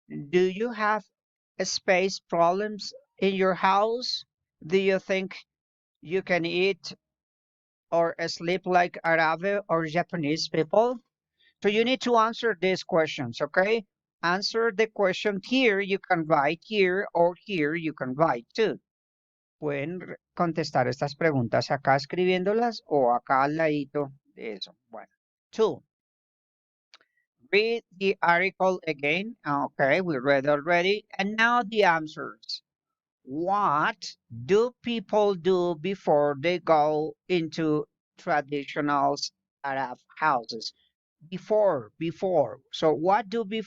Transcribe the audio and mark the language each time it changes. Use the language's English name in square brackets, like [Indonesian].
[English] Do you have space problems in your house? Do you think you can eat or sleep like Arab or Japanese people? So you need to answer these questions, okay? Answer the question here, you can write here, or here you can write too. [Spanish] Pueden contestar estas preguntas acá escribiéndolas o acá al ladito de eso. Bueno, [English] two, read the article again. Okay, we read already. And now the answers. What do people do before they go into traditional Arab houses? Before. So what do